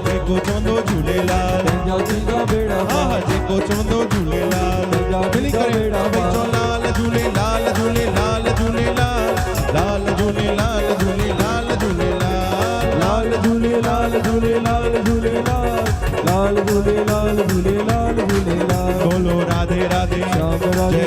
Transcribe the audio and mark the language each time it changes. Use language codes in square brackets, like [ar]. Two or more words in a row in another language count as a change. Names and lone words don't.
[sd] जेको चवंदो झूलेलाल तंहिंजा थींदा बेड़ा हा पार जेको चवंदो झूलेलाल तंहिंजा मिली थींदा करे बेड़ा भई चो पार लाल झूलेलाल झूलेलाल झूलेलाल लाल झूलेलाल झूलेलाल झूलेलाल लाल झूलेलाल झूलेलाल झूलेलाल लाल झूलेलाल झूलेलाल झूलेलाल [hi] बोलो राधे राधे श्याम जय